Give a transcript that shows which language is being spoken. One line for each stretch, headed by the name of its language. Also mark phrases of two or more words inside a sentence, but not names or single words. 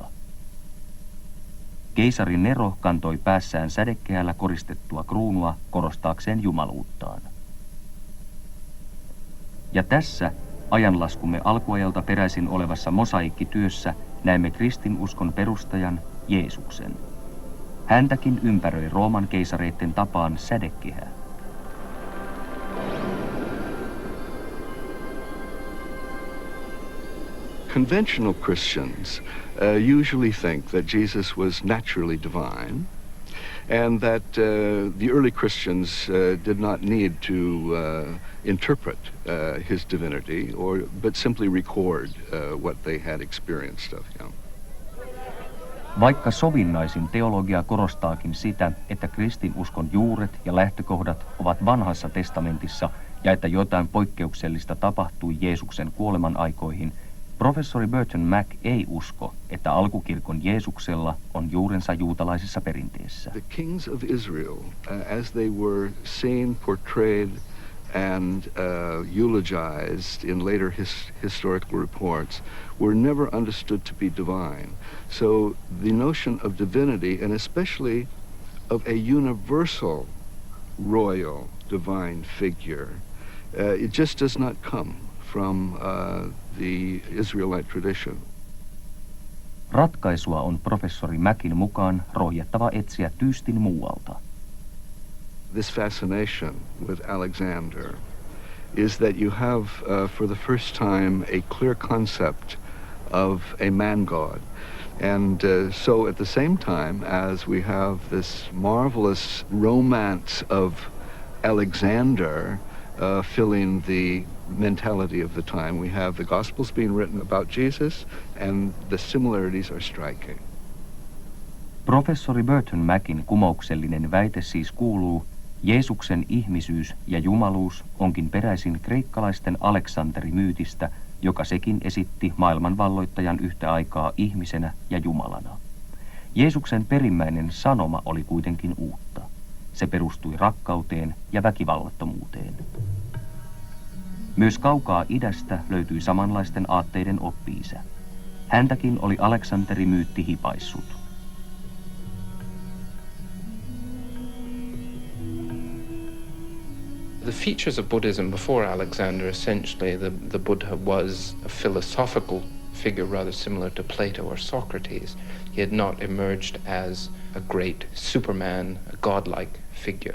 Finnish: Keisari Nero kantoi päässään sädekehällä koristettua kruunua korostaakseen jumaluuttaan. Ja tässä ajanlaskumme alkuajalta peräisin olevassa mosaikkityössä näemme kristinuskon perustajan Jeesuksen. Häntäkin ympäröi Rooman keisareiden tapaan sädekehä.
English: Conventional Christians usually think that Jesus was naturally divine, and that the early Christians did not need to interpret his divinity, but simply record what they had experienced of him.
Finnish: Vaikka sovinnaisin teologia korostaakin sitä, että kristinuskon juuret ja lähtökohdat ovat vanhassa testamentissa ja että jotain poikkeuksellista tapahtui Jeesuksen kuoleman aikoihin, professori Burton Mac ei usko, että alkukirkon Jeesuksella on juurensa juutalaisessa perinteessä.
English: The kings of Israel, as they were seen portrayed and eulogized in later historical reports were never understood to be divine. So the notion of divinity, and especially of a universal royal divine figure, it just does not come from the Israelite tradition.
Finnish: Ratkaisua on professori Mäkin mukaan rohjettava etsiä tyystin muualta.
English: This fascination with Alexander is that you have, for the first time, a clear concept of a man-god. And so at the same time as we have this marvelous romance of Alexander filling the mentality of the time, we have the Gospels being written about Jesus, and the similarities are striking.
Finnish: Professori Burton Mäkin kumouksellinen väite siis kuuluu, Jeesuksen ihmisyys ja jumaluus onkin peräisin kreikkalaisten Aleksanteri-myytistä, joka sekin esitti maailman valloittajan yhtä aikaa ihmisenä ja Jumalana. Jeesuksen perimmäinen sanoma oli kuitenkin uutta. Se perustui rakkauteen ja väkivallattomuuteen. Myös kaukaa idästä löytyi samanlaisten aatteiden oppi-isä. Häntäkin oli Aleksanteri-myytti hipaissut.
English: The features of Buddhism before Alexander, essentially, the Buddha was a philosophical figure rather similar to Plato or Socrates. He had not emerged as a great superman, a godlike figure.